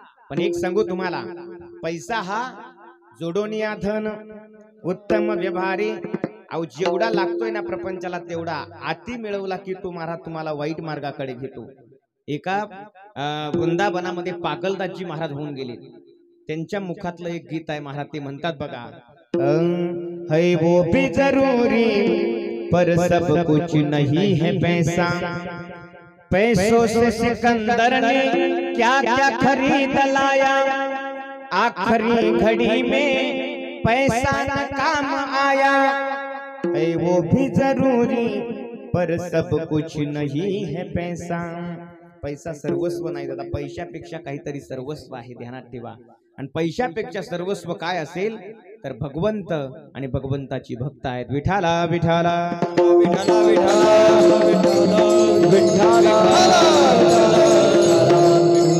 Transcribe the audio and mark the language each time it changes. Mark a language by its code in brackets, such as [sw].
[mr] पण एक सांगू तुम्हाला, पैसा हा जोडोनिया धन उत्तम व्यवहारी. अहो जेवढा लागतोय ना प्रपंचाला तेवढा अति मिळवला की तो महाराज तुम्हाला वाईट मार्गाकडे घेतो. एका वृंदावनामध्ये पागलदासजी महाराज होऊन गेले. त्यांच्या मुखातलं एक गीत आहे महाराज, ते म्हणतात बघा, [hi] है वो भी जरूरी पर सब कुछ नहीं है पैसा, पैसों से सिकंदर ने क्या क्या खरीद लाया, आखिरी घड़ी में पैसा न काम आया, है वो भी जरूरी पर सब कुछ नहीं है पैसा. [mr] पैसा सर्वस्व नाही दादा. पैशापेक्षा काहीतरी सर्वस्व आहे, ध्यानात ठेवा. आणि पैशापेक्षा सर्वस्व काय असेल तर भगवंत आणि भगवंताची भक्त आहेत. विठाला विठाला विठाला विठाला.